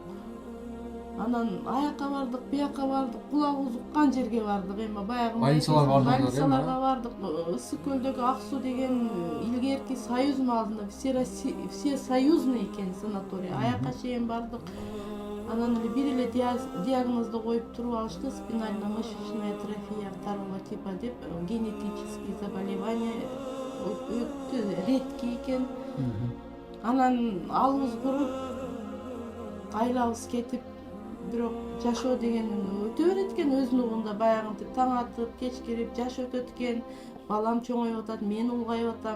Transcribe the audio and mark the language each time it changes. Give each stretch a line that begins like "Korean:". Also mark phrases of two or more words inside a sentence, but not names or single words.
Kyrgyz: Анан аяка бардык, бияка бардык, кулагыбыз уккан жерге бардык. Эми баягы больницаларга бардык. Ысык көлдөгү Ак суу деген илгерки союздун алдында
Russian: все союзный
Kyrgyz: экен санаторий. Аяка чейин бардык. Анан эле бир эле диагнозду коюп туруп алышты:
Russian: спинально-мышечная атрофия второго типа деп, генетические заболевания,
Kyrgyz: өтө редкий экен. Анан алыбыз куруп, айлабыз кетип, бирок жашоо деген өтө берет экен өзүнүн убунда. Баягынтип таң атып, кеч кирип жаш өтөт экен. Балам чоңоюп атат, мен улгайып атам.